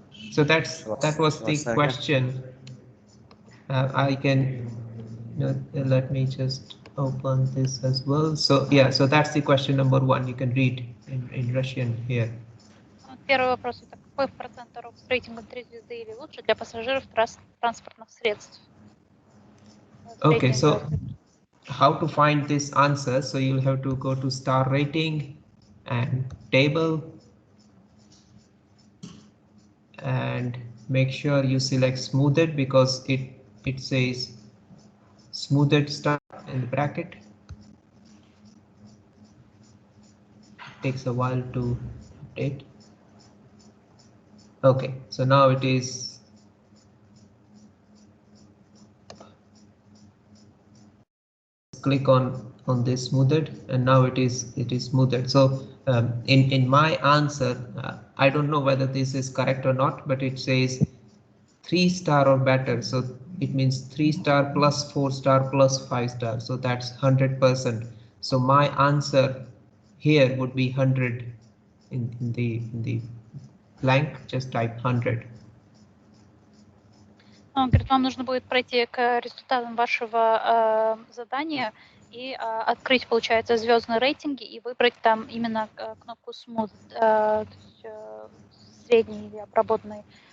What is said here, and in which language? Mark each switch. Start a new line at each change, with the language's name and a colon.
English: So that was the question. I can, let me just open this as well. So yeah, so that's the question number 1. You can read in Russian here.
Russian: Первый вопрос это какой процент дорог с рейтингом 3 звезды или лучше для пассажиров транспортных средств?
English: Okay, so how to find this answer? So you'll have to go to star rating and table and make sure you select smoothed because it says smoothed star in the bracket. It takes a while to update. Okay, so now it is click on this smoothed, and now it is smoothed. So in my answer, I don't know whether this is correct or not, but it says 3 star or better. So it means 3 star plus 4 star plus 5 star. So that's 100%. So my answer here would be 100 in the blank. Just type 100.
Russian: Он говорит, вам нужно будет пройти к результатам вашего задания и открыть, получается, звездные рейтинги и выбрать там именно кнопку Smooth, то есть средний или обработанный